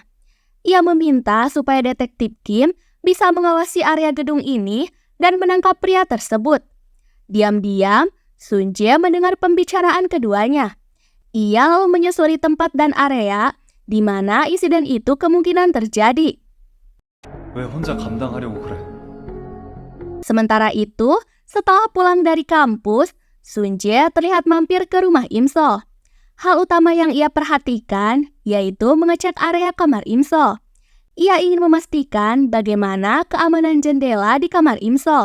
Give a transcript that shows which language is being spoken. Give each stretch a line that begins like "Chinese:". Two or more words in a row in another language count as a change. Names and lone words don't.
Indonesian: Ia meminta supaya detektif Kim bisa mengawasi area gedung ini dan menangkap pria tersebut. Diam-diam, Sunje mendengar pembicaraan keduanya. Ia lalu menyusuri tempat dan area di mana insiden itu kemungkinan terjadi.
Korean: 왜 혼자 감당하려고 그래?
Indonesian: Sementara itu, setelah pulang dari kampus, Sunje terlihat mampir ke rumah Imsol. Hal utama yang ia perhatikan yaitu mengecek area kamar Imsol. Ia ingin memastikan bagaimana keamanan jendela di kamar Imsol.